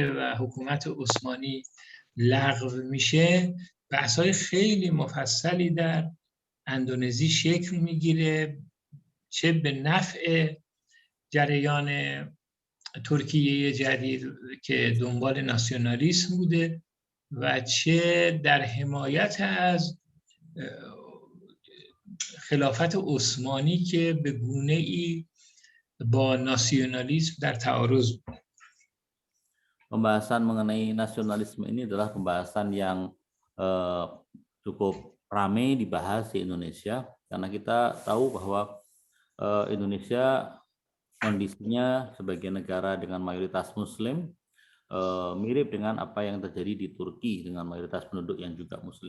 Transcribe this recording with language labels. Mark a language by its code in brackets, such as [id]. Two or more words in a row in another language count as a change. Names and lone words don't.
[fa] و حکومت عثمانی لغو میشه، بحث‌های خیلی مفصلی در اندونزی شکل میگیره، چه به نفع جریان ترکیه جدید که دنبال ناسیونالیسم بوده و چه در حمایت از خلافت عثمانی که به گونه‌ای با ناسیونالیسم در تعارض بود. [id] Pembahasan mengenai nasionalisme ini adalah pembahasan yang cukup ramai dibahas di Indonesia, karena kita tahu bahwa Indonesia kondisinya sebagai negara dengan mayoritas Muslim mirip dengan apa yang terjadi di Turki dengan mayoritas penduduk yang juga Muslim.